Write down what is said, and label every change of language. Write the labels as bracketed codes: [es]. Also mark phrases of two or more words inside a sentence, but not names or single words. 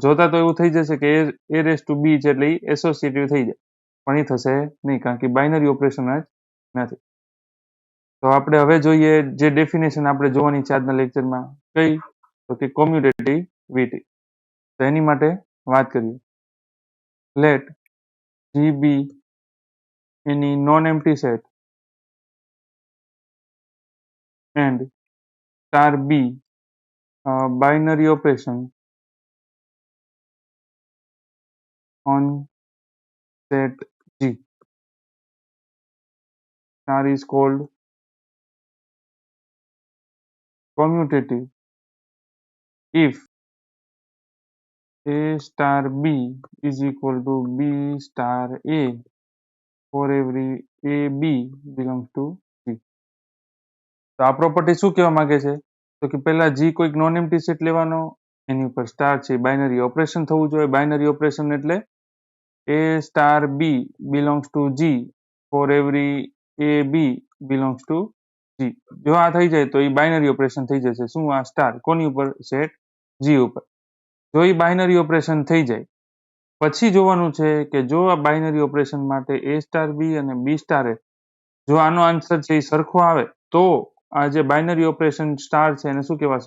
[gu] જોતા તો એવું થઈ જશે કે a⁻b છે એટલે એ એસોસિએટિવ થઈ જાય, પણ એ થશે નહીં કારણ કે [en] binary operation [gu] જ નથી. તો આપણે હવે જોઈએ જે ડેફિનેશન આપણે જોવાની છે આજના લેક્ચરમાં, કઈ? તો કે કોમ્યુટેટિવિટી. તો એની માટે વાત કરીએ. [en] લેટ G be any non-empty set and star B a binary operation on set G. Star is called commutative if A star B is equal to B star A for every A B belongs to G. [gu] તો આ પ્રોપર્ટી શું કહેવા માંગે છે? તો કે પહેલા G કોઈક [en] non empty set [gu] લેવાનો, એની ઉપર સ્ટાર છે [en] binary operation [gu] થવું જોઈએ. [en] binary operation એટલે A star B belongs to G for every A B belongs to G. [gu] જો આ થઈ જાય તો એ [en] binary operation [gu] થઈ જશે. શું? આ સ્ટાર કોની ઉપર? સેટ G ઉપર. જો એ [en] binary operation [gu] થઈ જાય પછી જોવાનું છે કે જો આ [en] binary operation [gu] માટે A સ્ટાર B અને B સ્ટાર A જો આનો આન્સર છે એ સરખો આવે તો આ જે [en] binary operation star [gu] છે એને શું કહેવાશે?